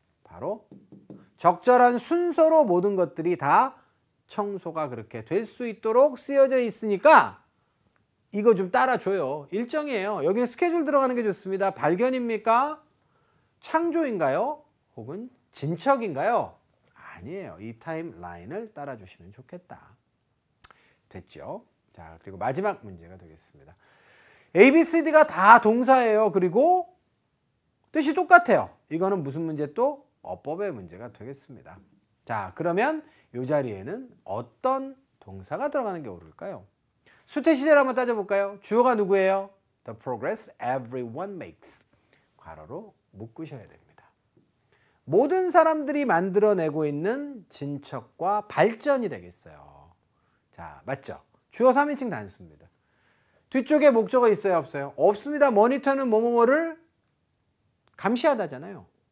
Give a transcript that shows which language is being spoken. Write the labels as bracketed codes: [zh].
[ko] 바로 적절한 순서로 모든 것들이 다 청소가 그렇게 될 수 있도록 쓰여져 있으니까 이거 좀 따라줘요. 일정이에요. 여기는 스케줄 들어가는 게 좋습니다. 발견입니까? 창조인가요? 혹은 진척인가요? 아니에요. 이 타임라인을 따라주시면 좋겠다. 됐죠? 자, 그리고 마지막 문제가 되겠습니다. A, B, C, D가 다 동사예요. 그리고 뜻이 똑같아요. 이거는 무슨 문제 또? 어법의 문제가 되겠습니다. 자, 그러면 이 자리에는 어떤 동사가 들어가는 게 옳을까요? 수태 시제를 한번 따져볼까요? 주어가 누구예요? [en] The progress everyone makes. [ko] 괄호로 묶으셔야 됩니다. 모든 사람들이 만들어내고 있는 진척과 발전이 되겠어요. 자, 맞죠? 주어 3인칭 단수입니다. 뒤쪽에 목적어 있어요? 없어요? 없습니다. 모니터는 뭐뭐뭐를 감시하다잖아요.